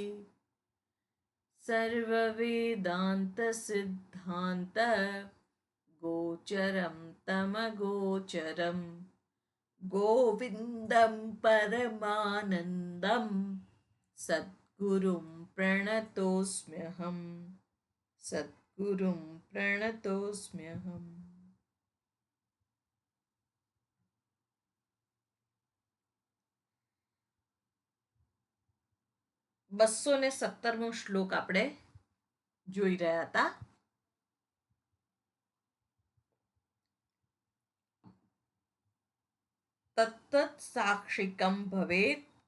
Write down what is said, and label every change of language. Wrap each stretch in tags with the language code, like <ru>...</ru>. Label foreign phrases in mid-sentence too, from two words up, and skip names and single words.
<sa>सर्ववेदान्तसिद्धान्त गोचरं तमगोचरं गोविन्दं परमानन्दं सद्गुरुं प्रणतोऽस्म्यहं सद्गुरुं प्रणतोऽस्म्यहम्।</sa> <gu>217મો શ્લોક આપણે જોઈ રહ્યા હતા.</gu> <sa>तत्तत् साक्षिकं भवेत्</sa>